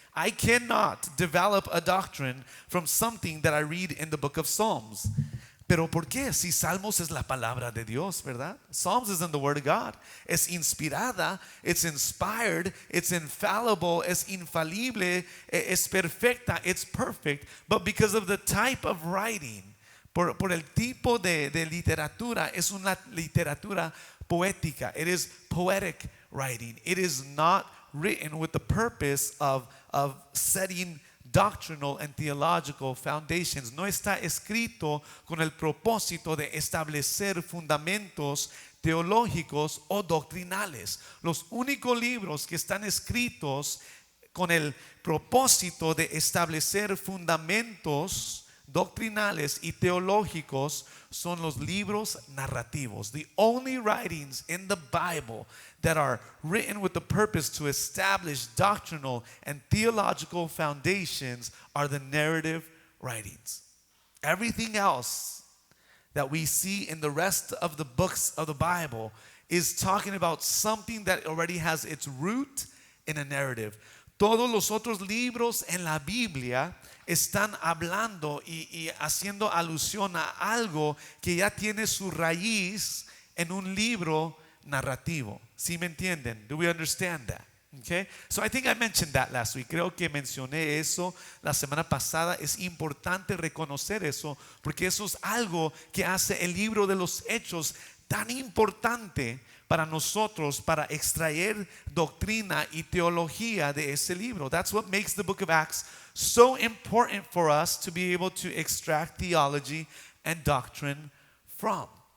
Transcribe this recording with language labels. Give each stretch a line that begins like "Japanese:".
English: I cannot develop a doctrine from something that I read in the book of Psalms.
Spanish: Pero ¿por qué? Si Salmos es la palabra de Dios, ¿verdad?
English: Psalms isn't the word of God.
Spanish: Es inspirada,
English: it's inspired, it's infallible,
Spanish: es infalible, es perfecta,
English: it's perfect. But because of the type of writing,
Spanish: por el tipo de literatura, es una literatura poética.
English: It is poetic writing. It is not written with the purpose of setting doctrinal and theological foundations.
Spanish: No está escrito con el propósito de establecer fundamentos teológicos o doctrinales. Los únicos libros que están escritos con el propósito de establecer fundamentos doctrinales y teológicos son los libros narrativos.
English: The only writings in the Bible that are written with the purpose to establish doctrinal and theological foundations are the narrative writings. Everything else that we see in the rest of the books of the Bible is talking about something that already has its root in a narrative.
Spanish: Todos los otros libros en la Biblia están hablando y haciendo alusión a algo que ya tiene su raíz en un libro narrativo. ¿Sí me entienden?
English: Do we understand that? Okay? So I think I mentioned that last week.
Spanish: Creo que mencioné eso la semana pasada. Es importante reconocer eso porque eso es algo que hace el libro de los Hechos tan importante para nosotros, para extraer doctrina y teología de ese libro.
English: That's what makes the book of Acts so important for us to be able to extract theology and doctrine from.